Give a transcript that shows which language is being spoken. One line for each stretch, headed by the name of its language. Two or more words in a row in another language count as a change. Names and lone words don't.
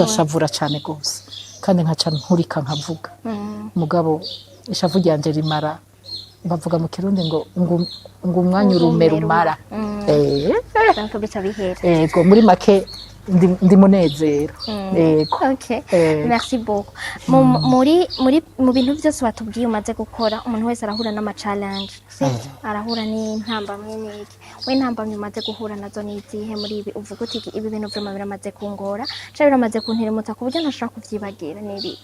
Rundi: ndashavura cyane gose kandi nkaca nkurika nkavuga mugabo ishavu ryanje rimara bavuga mu kirundi ngo umwanya urume rumara. donc bica bihera. Yego muri make ndi munezero. Yego.
French: Okay. Merci beaucoup.
Rundi: Mu bintu byose batubwiye umaze gukora umuntu wese arahura n'ama challenge. Sivyo? Arahura n'intambamwe n'iki. We intambamwe umaze guhura nazo n'izihe muri ibi uvuga uti ibi bintu vyama biramaze kungora, cyangwa biramaze kunteremutsa ku buryo ntashaka kuvyibagira n'ibi.